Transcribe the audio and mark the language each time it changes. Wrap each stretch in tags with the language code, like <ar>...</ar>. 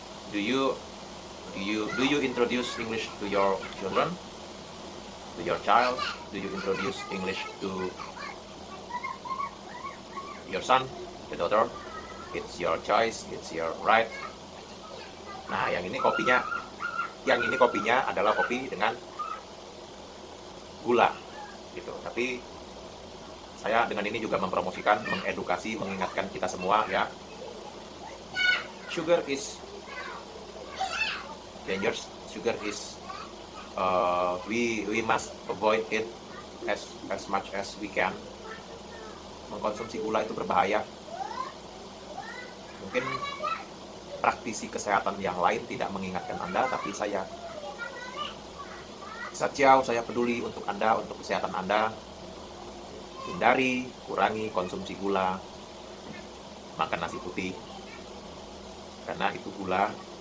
<en>Do you introduce English to your children? To your child? Do you introduce English to your son, your daughter? It's your choice, it's your right.</en> <id>Nah, yang ini kopinya adalah kopi dengan gula gitu. Tapi saya dengan ini juga mempromosikan, mengedukasi, mengingatkan kita semua ya.</id> <en>Sugar is dangerous. Sugar is we must avoid it as much as we can.</en> <id>Mengkonsumsi gula itu berbahaya. Mungkin praktisi kesehatan yang lain tidak mengingatkan Anda, tapi saya peduli untuk Anda, untuk kesehatan Anda. Hindari, kurangi konsumsi gula, makan nasi putih, karena itu gula.</id>